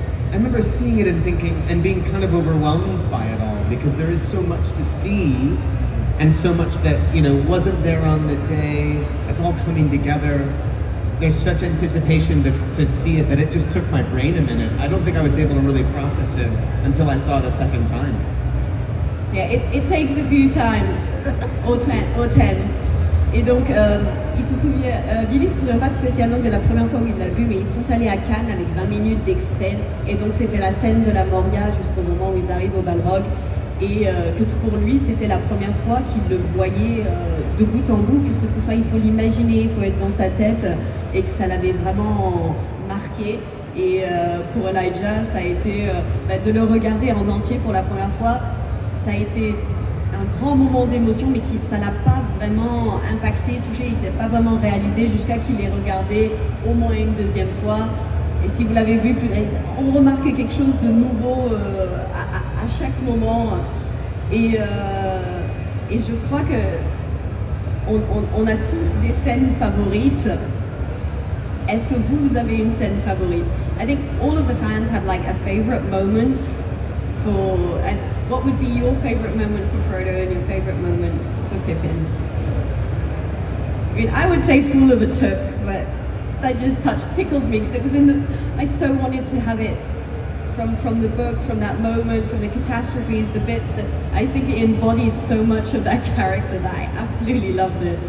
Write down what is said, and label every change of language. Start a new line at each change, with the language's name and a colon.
English: I remember seeing it and thinking, and being kind of overwhelmed by it all, because there is so much to see, and so much that, wasn't there on the day. It's all coming together. There's such anticipation to see it that it just took my brain a minute. I don't think I was able to really process it until I saw it a second time. Yeah, it takes a few times, au 10.
French: Et donc, Billy ne se souvient pas spécialement de la première fois où il l'a vu, mais ils sont allés à Cannes avec 20 minutes d'extrait. Et donc, c'était la scène de la Moria jusqu'au moment où ils arrivent au Balrog. Et que pour lui, c'était la première fois qu'il le voyait de bout en bout, puisque tout ça, il faut l'imaginer, il faut être dans sa tête, et que ça l'avait vraiment marqué. Et pour Elijah, ça a été de le regarder en entier pour la première fois. Ça a été un grand moment d'émotion, mais ça l'a pas vraiment impacté, touché, il s'est pas vraiment réalisé jusqu'à qu'il ait regardé au moins une deuxième fois. Et si vous l'avez vu, on remarque quelque chose de nouveau à chaque moment. Et je crois que on a tous des scènes favorites. Est-ce que vous avez une scène favorite?
English: I think all of the fans have like a favorite moment and what would be your favorite moment for Frodo and your favorite moment for Pippin? I mean, I would say Fool of a Took, but that just tickled me because it was I so wanted to have it from the books, from that moment, from the catastrophes, the bits that I think it embodies so much of that character that I absolutely loved it.